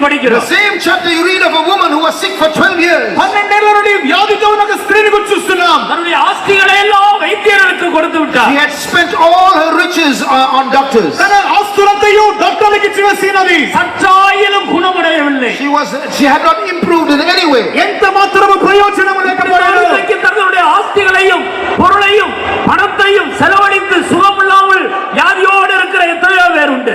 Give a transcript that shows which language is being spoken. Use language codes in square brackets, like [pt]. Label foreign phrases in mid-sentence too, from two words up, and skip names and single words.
[te] చూస్తున్నాం. [en] same chapter you read of a woman who was sick for 12 years. [te] 12 ఏళ్ల నుండి వ్యాధితో ఉన్న ఒక స్త్రీని గురించి చూస్తున్నాం. [ta] தன்னுடைய ஆஸ்திகளை எல்லாம் வைத்தியர்களுக்கு கொடுத்து [en] She [ta] விட்டார். [en] had spent all her riches on doctors. [te] తన ఆస్తులంతయు డాక్టర్లకు ఇచ్చి వేసినది. [ta] சற்றாயிலும் குணமடையவில்லை. [en] She had not improved in any way. [te] ఎంత మాత్రము ప్రయోజనము లేకపోయాడు. [ta] இன்றைக்கு தங்களுடைய ஆஸ்திகளையும் பொருளையும் பணத்தையும் செலவழித்து சுகமில்லாமல் வியாதியோடு இருக்கிற எத்தனையோ பேர் உண்டு.